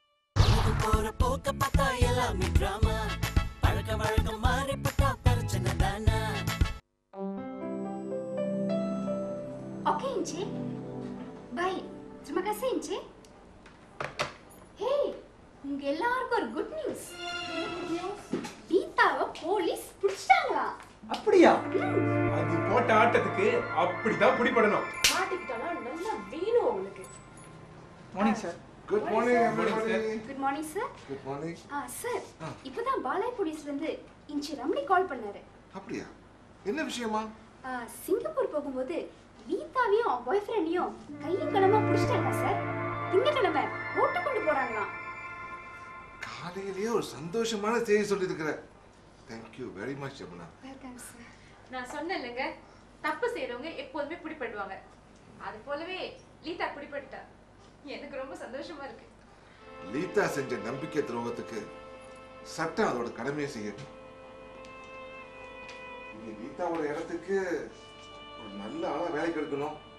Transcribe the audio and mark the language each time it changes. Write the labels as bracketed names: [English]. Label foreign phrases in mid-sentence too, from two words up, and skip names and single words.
[Tamil] போற போக்க பார்த்தா எல்லாமே டிராமா. பழக்க வழக்கம் மாறி பட்டா பிரச்சனை தானே. [Malay] Oke, Encik. Baik. Terima kasih, Encik. [Tamil] Hey, உங்க எல்லாருக்கும் ஒரு [English] good news. [Tamil] லீதாவை போலீஸ் பிடிச்சிட்டாங்களா? அப்படியா? அது போட்ட ஆட்டத்துக்கு அப்படிதான் பிடிபடணும். மாட்டிக்கிட்டாலும் நல்லா வேணும் உங்களுக்கு. [English] morning sir. good morning everybody. good morning sir. good morning. [Tamil] சார், இப்பதான் பாலாய் போலீஸ்ல இருந்து இன்ச்சி ரமணி கால் பண்ணாரு. அப்படியா? என்ன விஷயமா? சிங்கப்பூர் போகும்போது லீதாவையும் பாய் ஃப்ரெண்டையும் கையும் களமா பிடிச்சிட்டாங்க சார். திங்கக்கிழமை ஓட்டு கொண்டு போறாங்களாம். காலையிலேயே ஒரு சந்தோஷமான செய்தி சொல்லியிருக்கிற. [English] Thank you very much [Tamil] ஜமுனா. [English] welcome sir. [Tamil] நான் சொன்னேன்லங்க, தப்பு செய்றவங்க எப்போதுமே பிடிபடுவாங்க. அது போலவே லீதா பிடிபட்டா. எனக்கு ரொம்ப சந்தோஷமா இருக்கு. லீதா செஞ்ச நம்பிக்கை துரோகத்துக்கு சட்டம் அதோட கடமையை செய்யட்டும். நீ லீதாவோட இடத்துக்கு ஒரு நல்ல ஆளா வேலைக்கு எடுக்கணும்.